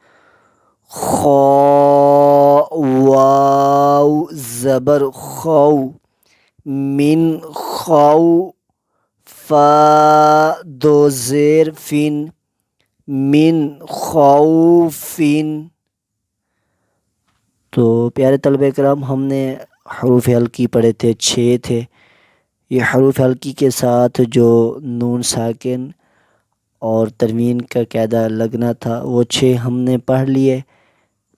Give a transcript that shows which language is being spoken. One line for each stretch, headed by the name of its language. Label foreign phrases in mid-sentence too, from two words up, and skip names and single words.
Urdu: خا واو زبر خو، من خو، فا دو زیر فن، من خوفن۔ تو پیارے طلبہ کرام، ہم نے حروف حلقی پڑھے تھے، 6 تھے۔ یہ حروف حلقی کے ساتھ جو نون ساکن اور تنوین کا قاعدہ لگنا تھا وہ 6 ہم نے پڑھ لیے۔